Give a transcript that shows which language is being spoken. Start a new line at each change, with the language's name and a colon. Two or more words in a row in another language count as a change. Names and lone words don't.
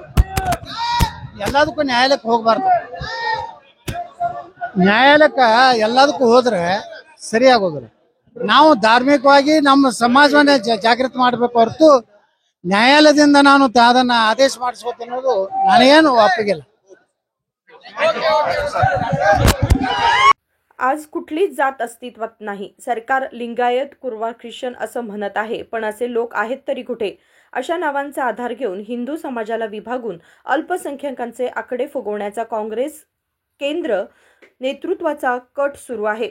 Kannada: ಎಲ್ಲದಕ್ಕೂ ನ್ಯಾಯಾಲಯಕ್ಕೆ ಹೋಗ್ಬಾರ್ದು. ನ್ಯಾಯಾಲಯಕ್ಕ ಎಲ್ಲದಕ್ಕೂ ಹೋದ್ರೆ ಸರಿಯಾಗೋದಿಲ್ಲ. ನಾವು ಧಾರ್ಮಿಕವಾಗಿ ನಮ್ಮ ಸಮಾಜವನ್ನ ಜಾಗೃತಿ ಮಾಡ್ಬೇಕು ಹೊರತು ನ್ಯಾಯಾಲಯದಿಂದ ನಾನು ಅದನ್ನ ಆದೇಶ ಮಾಡಿಸ್ಕೋತೀನಿ ಅನ್ನೋದು ನನಗೇನು ಒಪ್ಪಿಗಿಲ್ಲ.
Marathi: आज कुठलीच जात अस्तित्वात नाही. सरकार लिंगायत, कुर्वा, ख्रिश्चन असं म्हणत आहे, पण असे लोक आहेत तरी कुठे? अशा नावांचा आधार घेऊन हिंदू समाजाला विभागून अल्पसंख्याकांचे आकडे फुगवण्याचा काँग्रेस केंद्र नेतृत्वाचा कट सुरू आहे.